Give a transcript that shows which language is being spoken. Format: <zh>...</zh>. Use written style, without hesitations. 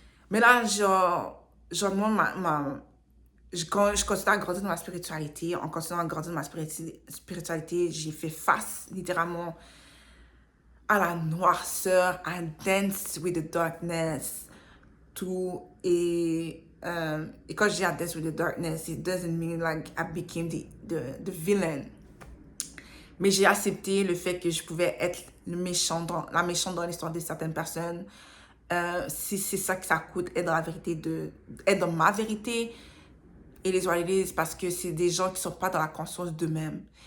<fr>Mais là, moi, je continue à grandir dans ma spiritualité. En continuant à grandir dans ma spiritualité, j'ai fait face littéralement à la noirceur, à</fr> <en>dance with the darkness,</en> <fr>tout. Et quand je dis</fr> <en>I dance with the darkness, it doesn't mean like I became the villain.</en> <fr>Mais j'ai accepté le fait que je pouvais être la méchante dans l'histoire de certaines personnes. Si c'est ça que ça coûte, être dans ma vérité et les réalités, parce que c'est des gens qui ne sont pas dans la conscience d'eux-mêmes.</fr>